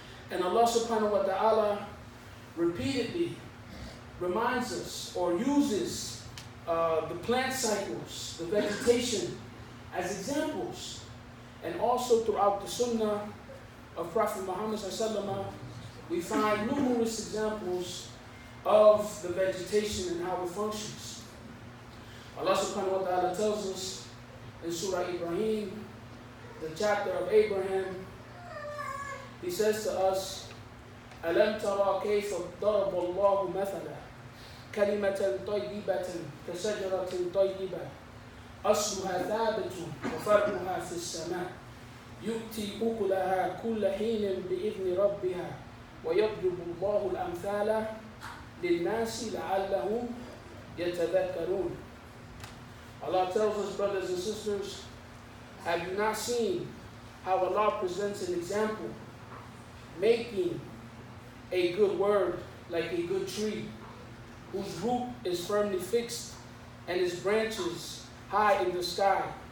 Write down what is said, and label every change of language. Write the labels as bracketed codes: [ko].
[en] And Allah subhanahu wa ta'ala repeatedly reminds us or uses the plant cycles, the vegetation, as examples. And also throughout the sunnah of Prophet Muhammad sallallahu alaihi wasallam, we find numerous examples of the vegetation and how it functions. Allah subhanahu wa ta'ala tells us in Surah Ibrahim, the chapter of Abraham, He says to us, [ar] أَلَمْ تَرَى كَيْفَ ضَرَبَ اللَّهُ مَثَلًا كَلِمَةً طَيِّبَةً كَشَجَرَةٍ طَيِّبَةٍ أَصْلُهَا ثَابِتٌ وَفَرْعُهَا فِي السَّمَاءِ يُؤْتِي أُكُلَهَا كُلَّ حِينٍ بِإِذْنِ رَبِّهَا وَيَضْرِبُ اللَّهُ الْأَمْثَالَ لِلنَّاسِ لَعَلَّهُمْ يَتَذَكَّرُونَ. [en] Allah tells us, brothers and sisters, have you not seen how Allah presents an example, making a good word like a good tree, whose root is firmly fixed and its branches high in the sky.